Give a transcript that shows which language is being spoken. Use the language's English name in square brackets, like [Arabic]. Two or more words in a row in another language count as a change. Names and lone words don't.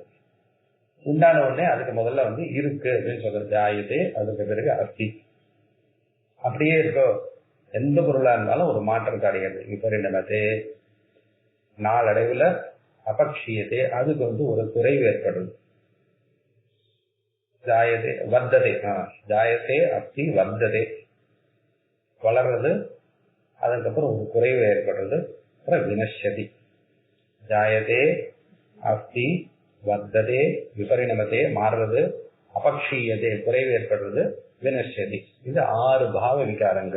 [Tamil] உண்டான உடனே அதுக்கு முதல்ல இருக்கு அப்படின்னு சொல்றது ஜாயதே. அதுக்கு பிறகு அஸ்தி. அப்படியே இருக்கோ, எந்த பொருளா இருந்தாலும் ஒரு மாற்றம் அடைகிறது. விபரிணமதே, நாளடைவுல அபக்ஷியதே, அதுக்கு ஒரு குறைவு ஏற்படுறது. [Sanskrit] जायते वर्धते, जायते अस्ति वर्धते, [Tamil] வளர்றது. அதுக்கப்புறம் ஒரு குறைவு ஏற்படுறது. அப்புறம் வினஷ்யதி. [Sanskrit] जायते अस्ति वर्धते विपरिणमते, மாறுறது. [Tamil] அபக்ஷீயதே, குறைவு ஏற்படுறது. வினஷ்யதி. இது 6 பாவ விகாரங்கள்.